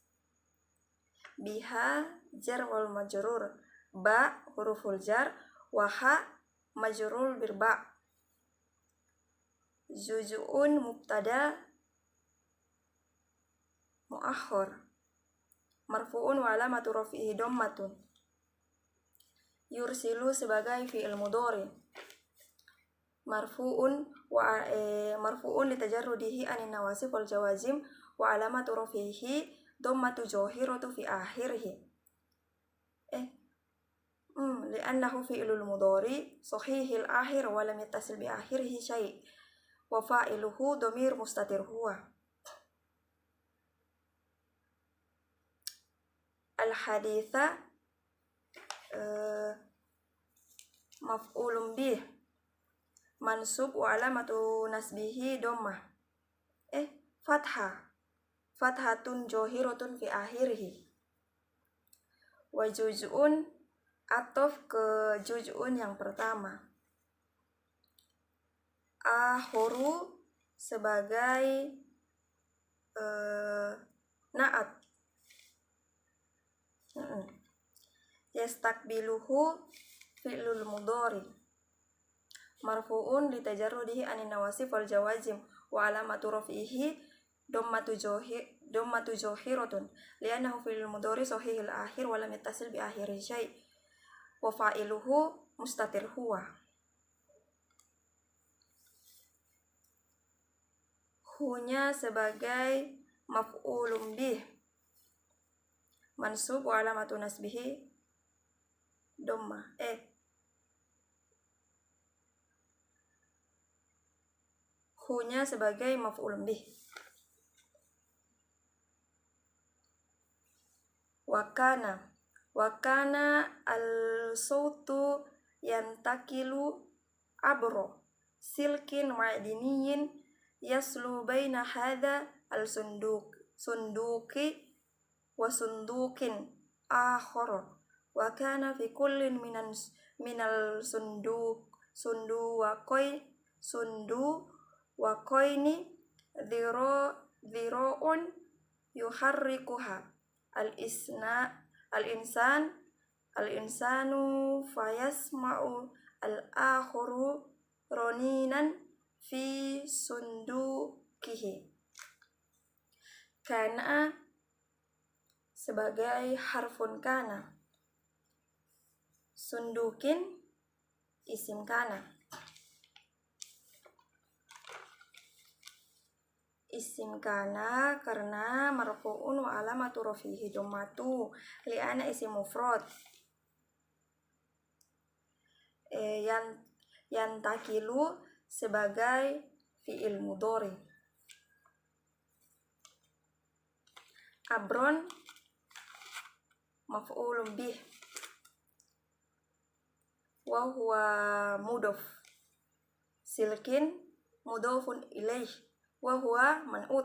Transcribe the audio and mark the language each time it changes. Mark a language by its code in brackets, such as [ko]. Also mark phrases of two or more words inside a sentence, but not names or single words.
[ar] بها جار والمجرور، باء حروف الجر وها مجرور بالباء. جزء مبتدأ مؤخر مرفوع وعلامة رفعه ضمة. يرسل sebagai فعل مضارع مرفوع لتجرده عن النواصب والجوازم وعلامة رفعه ضمة ظاهرة في آخره. لأنه فعل المضارع صحيح الآخر ولم يتصل بآخره شيء وفاعله ضمير مستتر هو. الحديث مفعول به منصوب وعلامة نصبه ضمة فتحة ظاهرة في آخره. وجزء عطف ke جزء [id] yang pertama. [ar] Akharu sebagai na'at. يستقبله فعل المضارع مرفوع لتجرده عن النواصب والجوازم وعلامة رفعه ضمة ظاهرة لأنه فعل المضارع صحيح الآخر ولم يتصل بآخره شيء وفاعله مستتر هو. هنا sebagai مفعول به منصوب وعلامة نصبه ضمة. هنا sebagai مفعول به. وكان الصوت ينتقل عبر سلك معدني يصل بين هذا الصندوق وصندوق آخر وكان في كل من ال الصندوقين ذراع يحركها الإنسان فيسمع الآخر رنينا في صندوقه. كان sebagai حرف كان، صندوق اسم كان. اسم كان karena مرفوع وعلامة رفعه ضمة لأن اسم مفرد. yang ينتقل sebagai فعل مضارع. عبرا مفعول به وهو مضاف. سلك مضاف إليه وهو منعوت.